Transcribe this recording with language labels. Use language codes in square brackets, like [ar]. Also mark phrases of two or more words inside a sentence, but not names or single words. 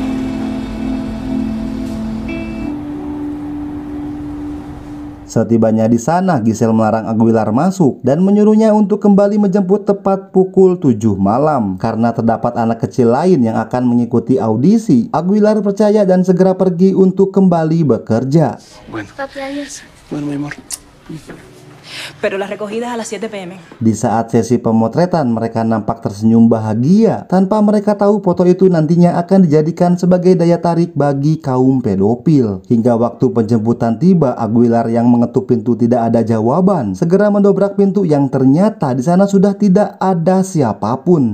[id] Setibanya di sana, Giselle melarang Aguilar masuk dan menyuruhnya untuk kembali menjemput tepat pukul 7 malam. Karena terdapat anak kecil lain yang akan mengikuti audisi, Aguilar percaya dan segera pergi untuk kembali bekerja. [es] Pero las recogidas a las 7 p.m. [id] Di saat sesi pemotretan, mereka nampak tersenyum bahagia tanpa mereka tahu foto itu nantinya akan dijadikan sebagai daya tarik bagi kaum pedofil. Hingga waktu penjemputan tiba, Aguilar yang mengetuk pintu tidak ada jawaban. Segera mendobrak pintu yang ternyata di sana sudah tidak ada siapapun.